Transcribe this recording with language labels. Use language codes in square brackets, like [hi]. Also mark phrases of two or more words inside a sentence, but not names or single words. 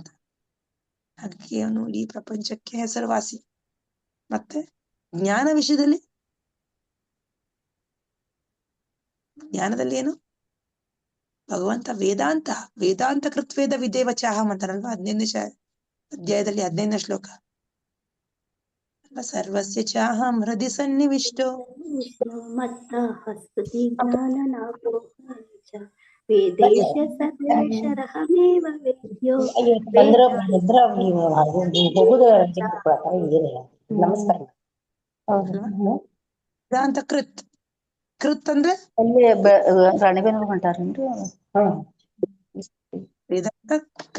[kn] ಹಾಗಾಗಿ ಅವನು ಇಡೀ ಪ್ರಪಂಚಕ್ಕೆ ಹೆಸರುವಾಸಿ. ಮತ್ತೆ ಜ್ಞಾನದಲ್ಲಿ ಏನು? [sa] ಭಗವಂತ ವೇದಾಂತ ಕೃತ್ವೇದ ವಿದೇವ ಚಾಹಂ ಅಂತಾರಲ್ವಾ. [kn] 15ನೇ ಅಧ್ಯಾಯದಲ್ಲಿ 15ನೇ ಶ್ಲೋಕ. [sa] ಸರ್ವಸ್ಯ ಚಾಹಂ ಹೃದಯ ಸನ್ನಿವಿಷ್ಟೋ ವೇದೇಶ ಸರ್ವೇಶರಹಮೇವ ವೇದ್ಯೋ [kn] ಬಂದ್ರ ವೇದಾಂತ ಹೋಗುದು ನಮಸ್ಕಾರ. [sa] ವೇದಾಂತ ಕೃತ್ [kn] ಕೃತ್ ಅಂದ್ರೆ ಅಲ್ಲಿ ರಾಣಿಬೇನೂರು ಹೊಂಟಾರೇನ್ರಿ [sa] ವೇದಾಂತ ಕೃತ್